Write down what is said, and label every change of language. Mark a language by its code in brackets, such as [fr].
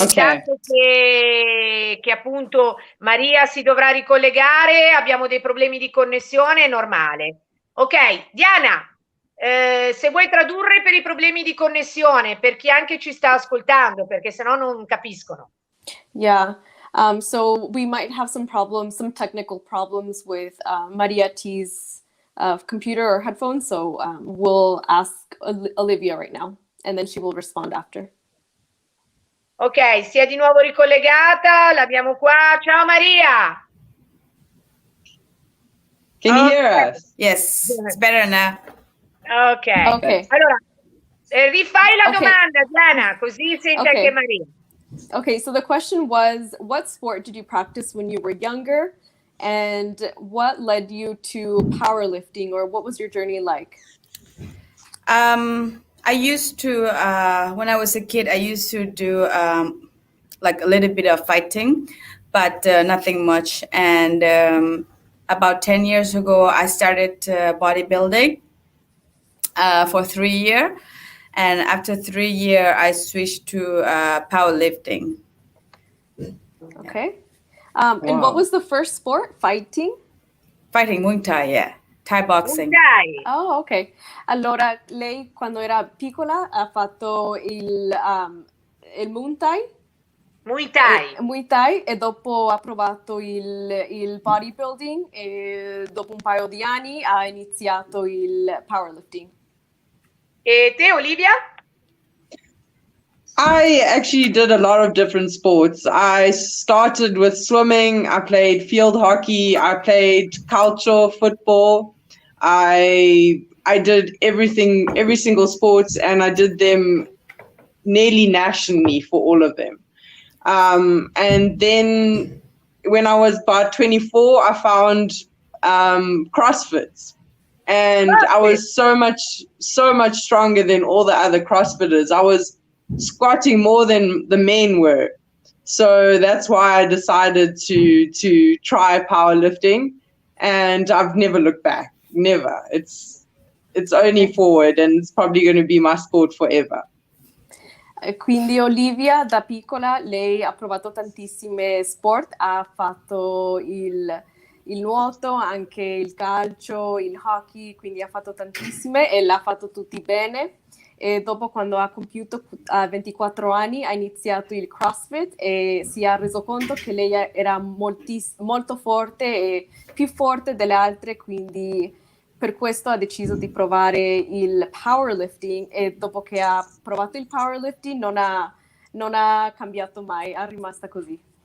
[it] Intanto che appunto Maria si dovrà ricollegare, abbiamo dei problemi di connessione, è normale. Ok, Diana, se vuoi tradurre per i problemi di connessione, per chi anche ci sta ascoltando, perché sennò non capiscono. Yeah. [en] So we might have some problems, some technical problems with Maria T's computer or headphones. So we'll ask Olivia right now, and then she will respond after. [it] Ok, si è di nuovo ricollegata, l'abbiamo qua. Ciao Maria! [en] Can you hear us? Yes, it's better now. Ok. [it] Allora, rifai la domanda, Diana, così sente anche Maria. [en] Okay, so the question was, what sport did you practice when you were younger? And what led you to powerlifting, or what was your journey like? I used to, when I was a kid, I used to do like a little bit of fighting, but nothing much. And about 10 years ago, I started bodybuilding for 3 years. And after 3 years, I switched to powerlifting. Okay. And what was the first sport? Fighting? Fighting, Muay Thai, yeah. Thai boxing. [it] Dai. Oh, ok. Allora, lei quando era piccola ha fatto il Muay Thai? Muay Thai. Muay Thai e dopo ha provato il bodybuilding e dopo un paio di anni ha iniziato il powerlifting. E te, Olivia? [en] I actually did a lot of different sports. I started with swimming. I played field hockey. I played cultural football. I did everything, every single sports, and I did them nearly nationally for all of them. And then when I was about 24, I found CrossFit. And I was so much stronger than all the other CrossFitters. I was squatting more than the men were. So that's why I decided to try powerlifting, and I've never looked back. Never. It's only forward, and it's probably going to be my sport forever. [it] Quindi Olivia da piccola lei ha provato tantissimi sport, ha fatto il nuoto, anche il calcio, il hockey, quindi ha fatto tantissime e l'ha fatto tutti bene. E dopo, quando ha compiuto 24 anni, ha iniziato il CrossFit e si è reso conto che lei era molto forte e più forte delle altre, quindi per questo ha deciso di provare il powerlifting e dopo che ha provato il powerlifting non ha cambiato mai, è rimasta così.